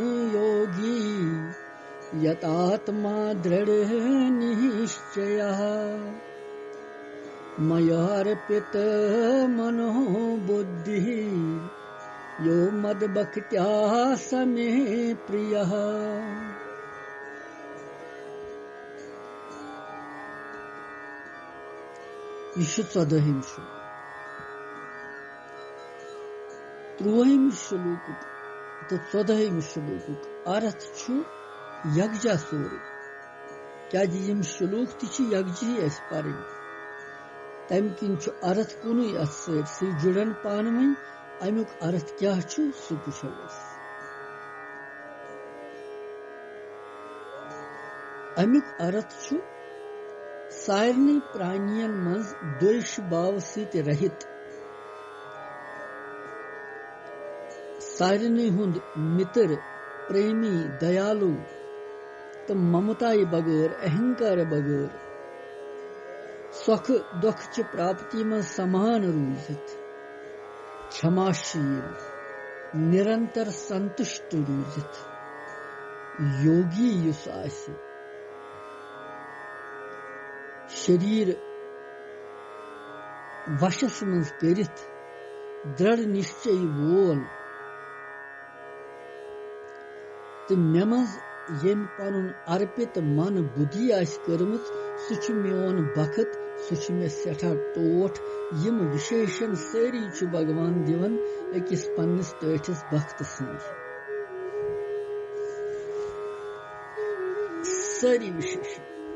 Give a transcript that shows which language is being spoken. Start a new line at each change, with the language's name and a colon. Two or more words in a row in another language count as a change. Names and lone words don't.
Sanskrit: योगी यतात्मा दृढ़ निश्चयः मयार्पित मनो बुद्धि यो मद्भक्त्या समे प्रियः।
Kashmiri: यह 14 श्लोक 13 श्लोक तो 14 श्लोक अर्थ यकजा सोरे क्या यम श्लोक तकजी पर तम किन अर्थ कुन अत जुड़न पान वन अमुक अर्थ क्या सह पुछो। अमुक अर्थ सारे प्राणियन मज द्वेष भाव सहित रहित सारे हुंद मित्र प्रेमी दयालु तो ममताई बगैर अहंकार बगैर सुख दुख च प्राप्ति में समान रूजित क्षमाशील निरंतर संतुष्ट रूजित योगी युस आसि शरीर वशस मज करित दृढ़ निश्चय वोल तो मे मज यम पन अर्पित मन बुद्धि कर्मुत सह मोन बखत सह मे सठा टोठ यम विशेषण सारी भगवान दिवन अकिस पन्निस टठिस भक्त सारी विशेषण